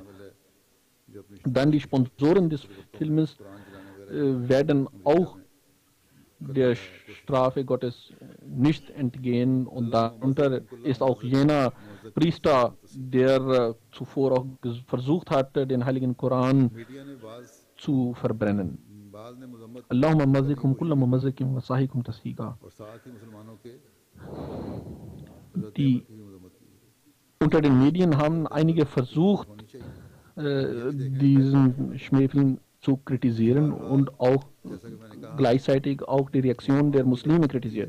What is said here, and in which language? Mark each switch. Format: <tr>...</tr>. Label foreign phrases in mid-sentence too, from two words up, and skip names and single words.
<de>Dann die Sponsoren des Filmes werden auch der Strafe Gottes nicht entgehen, und darunter ist auch jener Priester, der zuvor auch versucht hat, den heiligen Koran zu verbrennen.</de> <ar>اللهم مزقهم كل ممزق وسحقهم تسحيقا.</ar> <de>Unter den Medien haben einige versucht, diesen Schmähfilm zu kritisieren und auch gleichzeitig auch die Reaktion der Muslime kritisiert.</de>